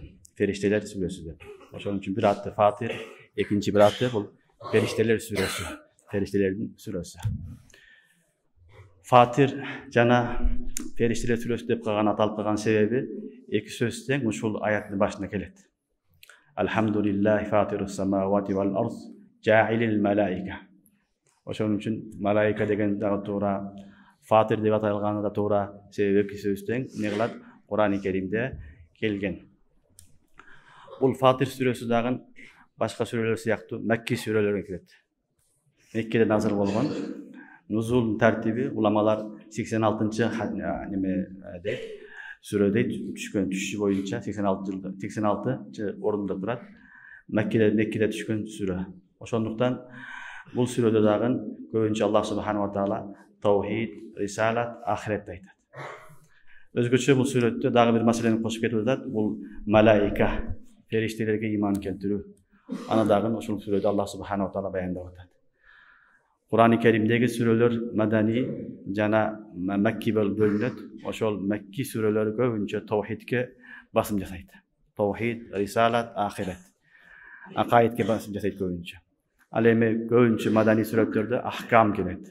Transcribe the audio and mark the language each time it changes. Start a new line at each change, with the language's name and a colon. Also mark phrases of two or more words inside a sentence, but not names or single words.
Kyrgyz: Фериштелер сүрөсү деп. Ошон үчүн бир аты Фатир, экинчи бир аты бул Фериштелер сүрөсү. Фериштелердин сүрөсү. Фатир жана Фериштелер сүрөсү деп аталып калган себеби эки сөз тең ушул аяттын башына келет.
Arabic: الحمد لله فاطر السماوات والأرض جاعل الملائكة.
Kyrgyz: Ошон үчүн малаика деген дагы туура, Фатир деп аталганы да туура. Себеби эки сөз тең эмне кылат? Кур'ан-ы Керимде келген. Бул Фатир сүрөсү дагы башка сүрөлөр сыяктуу Мекки сүрөлөргө кирет. Меккеде назыр болгон. Нузул тартиби уламалар 86-чы сүрөдө түшкөн түшү боюнча 86-чы орунда турат. Меккеде түшкөн сүрө. Ошондуктан бул сүрөдө дагы көбүнчө
Arabic: الله سبحانه وتعالى
Kyrgyz: таухид, рисалат, ахиретти айтат. Өзгөчө бул сүрөттө дагы бир маселени кошуп кетип атат. Бул малаика, фериштелерге иман келтирүү. Аны дагы ушул сүрөдө
Arabic: الله سبحانه وتعالى
Kyrgyz: баяндап атат. Кур'ан-ы Керимдеги сүрөлөр Мадани жана Мекки бөлүнөт. Ошол Мекки сүрөлөр көбүнчө таухидке басым жасайт. Таухид, рисалат, ахирет. Акаидке басым жасайт көбүнчө. Ал эми көбүнчө Мадани сүрөттөрдө ахкам келет.